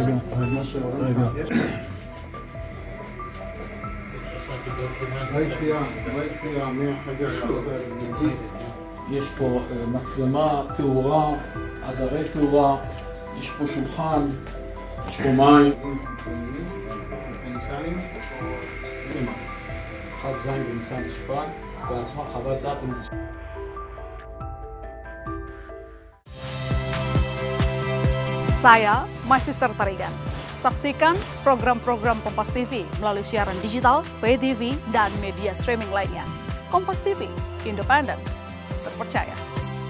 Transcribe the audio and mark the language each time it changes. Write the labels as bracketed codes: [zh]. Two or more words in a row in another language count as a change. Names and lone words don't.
[he] ביציאה מהחדר לעבודה. יש פה מצלמה, תאורה, עזרי תאורה, יש פה שולחן, יש פה מים. כ"ז בניסן תשפ"ג, בעצמה חוות דעת. [id] Saya masih tertarikan. Saksikan program-program Kompas TV melalui siaran digital, [en] pay TV, [id] dan media streaming lainnya. Kompas TV, independen, terpercaya.